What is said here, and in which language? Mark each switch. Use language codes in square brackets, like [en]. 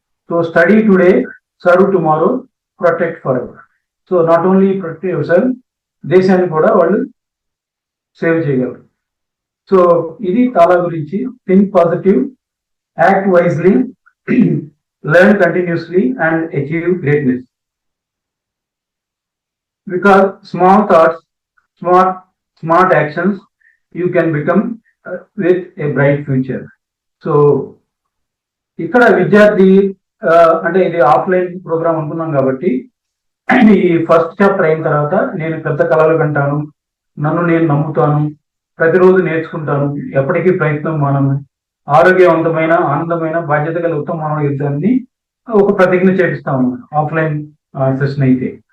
[en] So study today, serve tomorrow, protect for ever. So not only protect yourself, [te] దేశాన్ని కూడా వాళ్ళు save చేయగలరు. So ఇది తాలా గురించి. [en] Think positive, act wisely, learn continuously and achieve greatness. Because small thoughts, smart actions, you can become with a bright future. [te] So ఇక్కడ విద్యార్థి అంటే ఇది ఆఫ్లైన్ ప్రోగ్రామ్ అనుకున్నాం కాబట్టి ఈ ఫస్ట్ చాప్టర్ అయిన తర్వాత నేను పెద్ద కళలు కంటాను, నన్ను నేను నమ్ముతాను, ప్రతిరోజు నేర్చుకుంటాను, ఎప్పటికీ ప్రయత్నం మానను, ఆరోగ్యవంతమైన, ఆనందమైన, బాధ్యత గల ఉత్తమ మానవ యుద్ధాన్ని ఒక ప్రతిజ్ఞ చేపిస్తాము ఆఫ్లైన్ సెషన్ అయితే.